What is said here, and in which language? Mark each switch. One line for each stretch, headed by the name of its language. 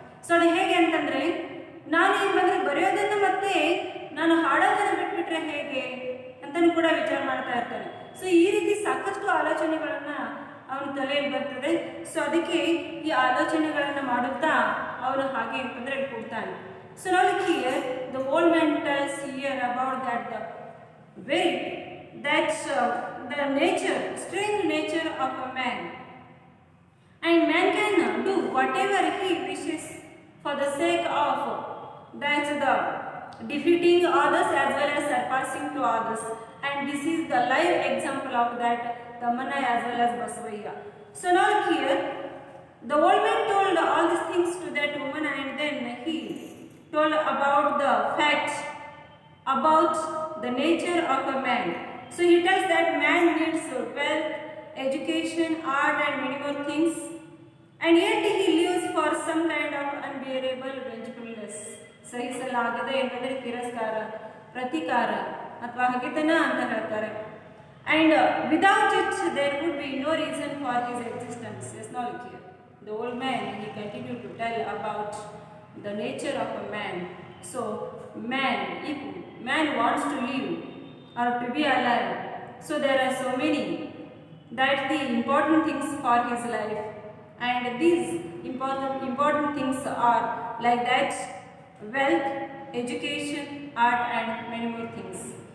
Kannada: So ಅದು ಹೇಗೆ ಅಂತಂದರೆ ನಾನು ಏನಂದರೆ ಬರೆಯೋದನ್ನು ಮತ್ತೆ ನಾನು ಹಾಡೋದನ್ನು ಬಿಟ್ಬಿಟ್ರೆ ಹೇಗೆ ಅಂತಲೂ ಕೂಡ ವಿಚಾರ ಮಾಡ್ತಾ ಇರ್ತಾನೆ. ಸೊ ಈ ರೀತಿ ಸಾಕಷ್ಟು ಆಲೋಚನೆಗಳನ್ನು ಅವನ ತಲೆಯಲ್ಲಿ ಬರ್ತದೆ. ಸೊ ಅದಕ್ಕೆ ಈ ಆಲೋಚನೆಗಳನ್ನು ಮಾಡುತ್ತಾ ಅವನು ಹಾಗೆ ಅಂತಂದರೆ ಕೊಡ್ತಾನೆ.
English: So ನಾವು hear the old man tells here about that the very that's the nature, strange nature of a man, and man can do whatever he wishes for the sake of that's the defeating others as well as surpassing to others, and this is the live example of that Tamana as well as Basavaya. So now here the old man told all these things to that woman, and then he told about the facts about the nature of a man. So he tells that man needs wealth, education, art and many more things, and yet he lives for some kind of unbearable vengefulness.
Kannada: ಸಹಿಸಲಾಗದ ಎಂದರೆ ತಿರಸ್ಕಾರ, ಪ್ರತಿಕಾರ ಅಥವಾ ಹಗೆತನ ಅಂತ ಹೇಳ್ತಾರೆ.
English: And without it there would be no reason for his existence. Yes, now look here. The old man, he continued to tell about the nature of a man. So man, if man wants to live or to be alive, so there are so many that the important things for his life, and these important things are like that wealth, education, art and many more things.